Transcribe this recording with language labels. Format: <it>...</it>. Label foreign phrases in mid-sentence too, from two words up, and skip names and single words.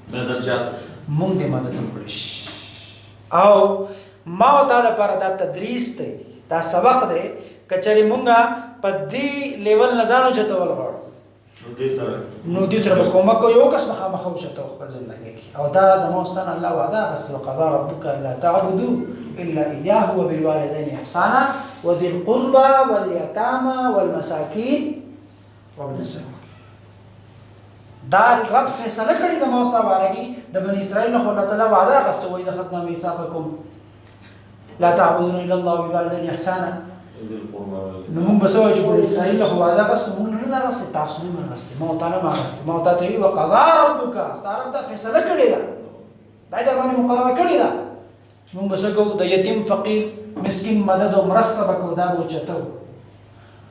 <ps>موږ دې مدد وکړی شي. او ما او تا دپاره دا تدریس دی، دا سبق دی. که چېرې موږ په دې لیول نه ځان اوچتول غواړو نو دې سره به کومک کوو. یو کس به خامخا اوچتو خپل زندګۍ کې. او دا زما او ستا نه الله وعده بس</ps> <ar>وقضا ربک الا تعبدوا الا اياه وبالوالدين احسانا وذي القربى واليتامى والمساكين وابن السبيل.</ar> <ps>دا رب فیصله کړې زما او ستا باره کې د بني اسرائیل نه خو الله تعالی وعده اخیسته</ps> <ar>وایذ اخذنا میثاقکم لا تعبدون الا الله وبالوالدين احسانا.</ar> <ps>نو موږ به څه وایو چې بني اسرائیل نه خو وعده اخیسته، موږ نه ده اخیستې، تاسو نه مې اخیستې، ما او تا نه مې اخیستې. ما او تا ته وي</ps> <ar>وقضا ربک،</ar> <ps>ستا رب دا فیصله کړې ده، دا یې در باندې مقرره کړې ده چې موږ به څه کوو؟ د یتیم، فقیر، مسکین مدد او مرسته به کوو، دا به اوچتو.</ps>